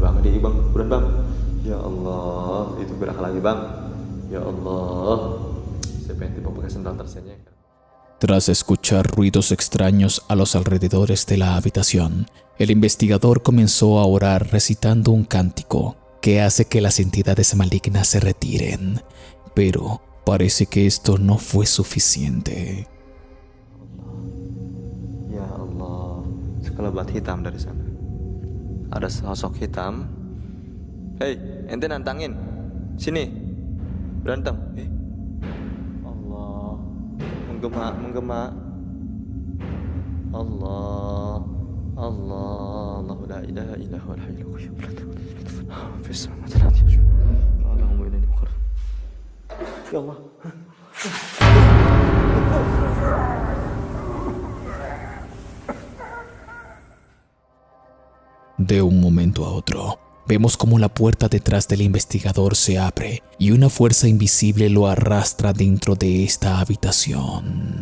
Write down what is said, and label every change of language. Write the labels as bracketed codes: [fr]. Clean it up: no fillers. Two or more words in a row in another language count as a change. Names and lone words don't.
[id] Bang Adi, bang, buruan bang. [ar] يا الله, [id] itu gerak lagi bang. [ar] يا الله, [id] saya pengen tiba pakai sendal tersenyum. [es] Tras escuchar ruidos extraños a los alrededores de la habitación, el investigador comenzó a orar recitando un cántico que hace que las entidades malignas se retiren, pero parece que esto no fue suficiente. [ar] يا الله, [id] sekelebat hitam dari sana. Ada sosok hitam. Hei, ente nantangin. Sini. Berantem. Allah. Menggema. Allah. Allah. [ar] الله لا إله إلا هو الحي القيوم. في السماوات والأرض. اللهم إني مقرب. يا الله. [es] De un momento a otro, vemos como la puerta detrás del investigador se abre y una fuerza invisible lo arrastra dentro de esta habitación.